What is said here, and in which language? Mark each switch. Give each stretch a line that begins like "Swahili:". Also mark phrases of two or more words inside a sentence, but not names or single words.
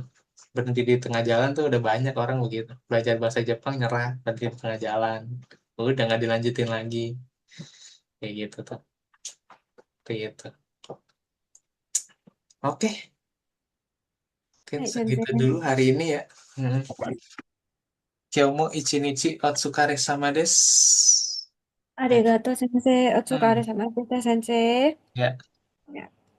Indonesian: Berhenti di tengah jalan tuh udah banyak orang begitu. Belajar bahasa Jepang nyerah, berhenti di tengah jalan. Udah nggak dilanjutin lagi. Kayak gitu tuh. Kayak gitu. Oke, mungkin Baik, segitu Sensei. dulu hari ini ya. Hmm.
Japanese: 今日も一日お疲れ様です.
Indonesian: Ya,
Japanese: ありがとう、先生.
Indonesian: hmm.
Japanese: お疲れ様きた、先生.
Indonesian: Ya. Ya.